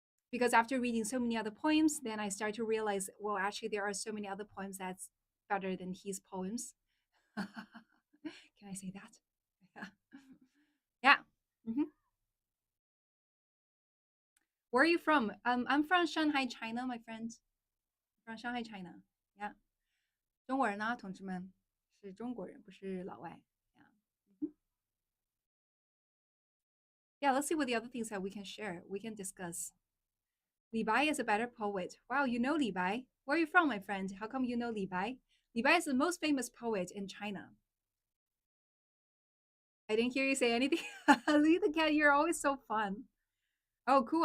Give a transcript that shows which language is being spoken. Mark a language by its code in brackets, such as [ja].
[en] Because after reading so many other poems, then I start to realize, well, actually, there are so many other poems that's better than his poems. Can I say that? Yeah. Yeah. Mhm. Where are you from? I'm from Shanghai, China, my friend. From Shanghai, China. Yeah. [zh] 中国人呢，同志们，是中国人，不是老外。 [en] Yeah. Mhm. Yeah, let's see what the other things that we can share. We can discuss. Li Bai is a better poet. Wow, you know Li Bai. Where are you from, my friend? How come you know Li Bai? Li Bai is the most famous poet in China. I didn't hear you say anything. Lee the cat, you're always so fun. Oh, cool.